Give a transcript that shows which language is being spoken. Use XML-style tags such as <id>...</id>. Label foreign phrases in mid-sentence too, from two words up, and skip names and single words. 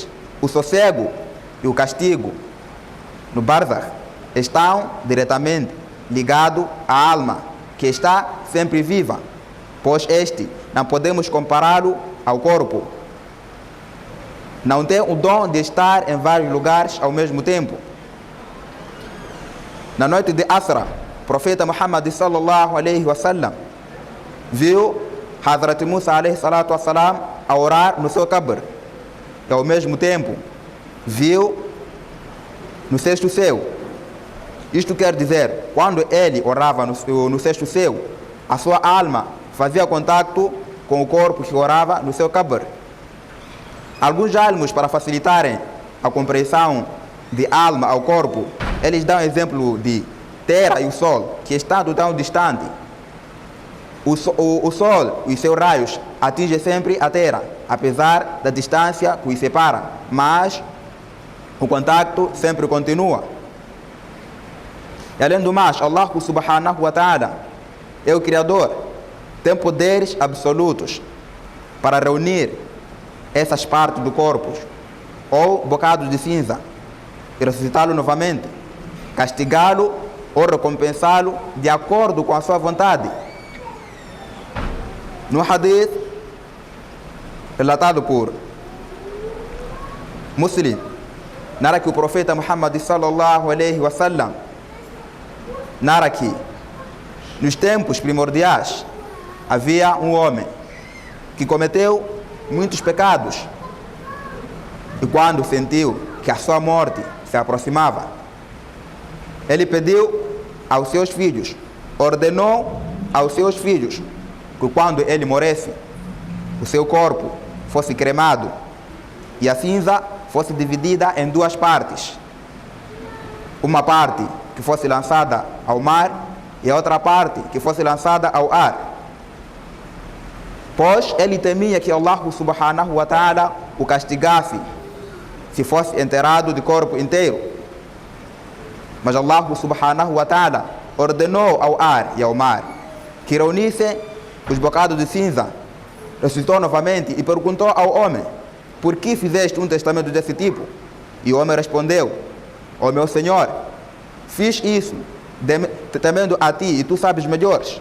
<pt>O sossego e o castigo no barzakh estão diretamente ligados à alma, que está sempre viva, pois este não podemos compará-lo ao corpo. Não tem o dom de estar em vários lugares ao mesmo tempo. Na noite de Asra, o profeta Muhammad</pt> <ar>صلى الله عليه وسلم</ar> <pt>viu Hazrat Musa</pt> <ar>عليه الصلاة والسلام</ar> <pt>a orar no seu qabr. E ao mesmo tempo viu no sexto céu. Isto quer dizer, quando ele orava no sexto céu, a sua alma fazia contato com o corpo que orava no seu qabr. Alguns almos, para facilitarem a compreensão de alma ao corpo, eles dão exemplo de terra e o sol, que estando tão distante, o sol e seus raios atingem sempre a terra, apesar da distância que os separa, mas o contato sempre continua. E além do mais, Allah</pt> <ar>سبحانه وتعالى</ar> <pt>é o Criador, tem poderes absolutos para reunir essas partes do corpo ou bocados de cinza e ressuscitá-lo novamente, castigá-lo ou recompensá-lo de acordo com a sua vontade. No hadith relatado por Muslim, narra que o profeta Muhammad</pt> <ar>صلى الله عليه وسلم</ar> <pt>narra que nos tempos primordiais havia um homem que cometeu muitos pecados, e quando sentiu que a sua morte se aproximava, ele pediu aos seus filhos, ordenou aos seus filhos que quando ele morresse, o seu corpo fosse cremado e a cinza fosse dividida em duas partes. Uma parte que fosse lançada ao mar e a outra parte que fosse lançada ao ar. Pois ele temia que Allah</pt> <ar>سبحانه وتعالى</ar> <pt>o castigasse se fosse enterrado de corpo inteiro. Mas Allah</pt> <ar>سبحانه وتعالى</ar> <pt>ordenou ao ar e ao mar que reunissem os bocados de cinza. Ressuscitou novamente e perguntou ao homem: por que fizeste um testamento desse tipo? E o homem respondeu: ó meu Senhor, fiz isso temendo a ti, e tu sabes melhores.</pt>